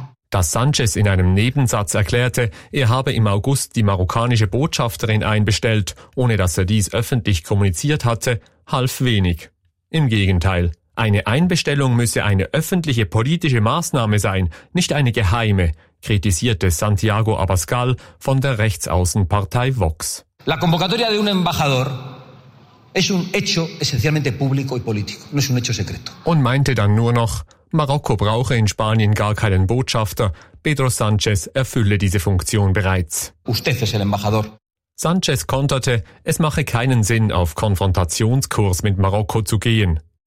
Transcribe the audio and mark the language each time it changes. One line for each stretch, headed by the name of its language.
German: Dass Sanchez in einem Nebensatz erklärte, er habe im August die marokkanische Botschafterin einbestellt, ohne dass er dies öffentlich kommuniziert hatte, half wenig. Im Gegenteil. Eine Einbestellung müsse eine öffentliche politische Maßnahme sein, nicht eine geheime, kritisierte Santiago Abascal von der Rechtsaußenpartei Vox.
Spanish: La convocatoria de un embajador es un hecho esencialmente público y político, no es un hecho secreto.
German: Und meinte dann nur noch, Marokko brauche in Spanien gar keinen Botschafter, Pedro Sanchez erfülle diese Funktion bereits.
Spanish: Usted es el embajador.
German: Sanchez konterte, es mache keinen Sinn, auf Konfrontationskurs mit Marokko zu gehen.